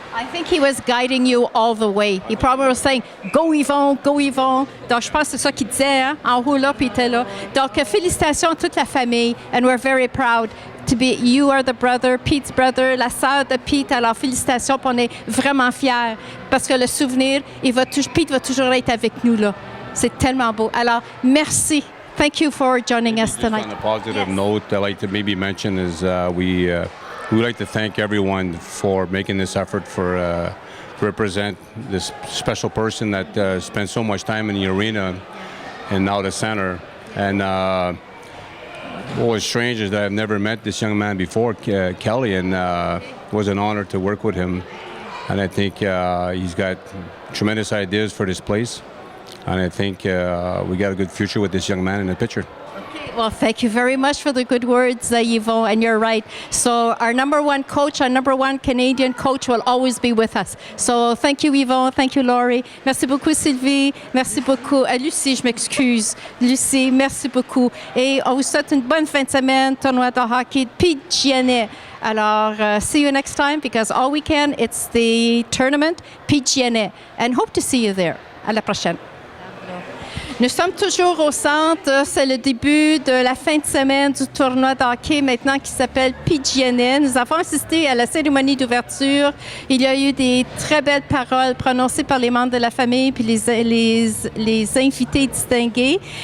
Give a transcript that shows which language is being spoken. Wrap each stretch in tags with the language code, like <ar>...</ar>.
<en>I think he was guiding you all the way. He probably was saying, go Yvon, go Yvon.</en> <fr>Donc, je pense que c'est ça qu'il disait, hein? En haut là, puis il était là. Donc, félicitations à toute la famille.</fr> <en>And we're very proud to be, you are the brother, Pete's brother,</en> <fr>la sœur de Pete. Alors, félicitations, puis on est vraiment fiers. Parce que le souvenir, Pete va toujours être avec nous, là. C'est tellement beau. Alors, merci.</fr> <en>Thank you for joining us tonight. On a positive note, I'd like to maybe mention is we would like to thank everyone for making this effort to represent this special person that spent so much time in the arena and now the center. And what was strange is that I've never met this young man before, Kelly, and it was an honor to work with him. And I think he's got tremendous ideas for this place. And I think we got a good future with this young man in the picture. Well, thank you very much for the good words, Yvon, and you're right. So our number one coach, our number one Canadian coach will always be with us. So thank you, Yvon. Thank you, Laurie.</en> <fr>Merci beaucoup, Sylvie. Merci beaucoup. Lucie, je m'excuse. Lucie, merci beaucoup. Et on vous souhaite une bonne fin de semaine, tournoi de hockey, Pete Gionet.</fr> <en>Alors, see you next time because all weekend it's the tournament Pete Gionet. And hope to see you there.</en> <fr>À la prochaine. Nous sommes toujours au centre. C'est le début de la fin de semaine du tournoi de hockey maintenant qui s'appelle Gionet. Nous avons assisté à la cérémonie d'ouverture. Il y a eu des très belles paroles prononcées par les membres de la famille puis les invités distingués.</fr>